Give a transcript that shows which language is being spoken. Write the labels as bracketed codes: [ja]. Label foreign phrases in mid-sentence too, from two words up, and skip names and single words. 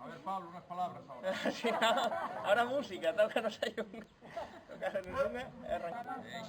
[es] Pablo unas palabras ahora. Sí, no, ahora música, [gl] tócanos aí unha. Tócanos unha e arrancamos.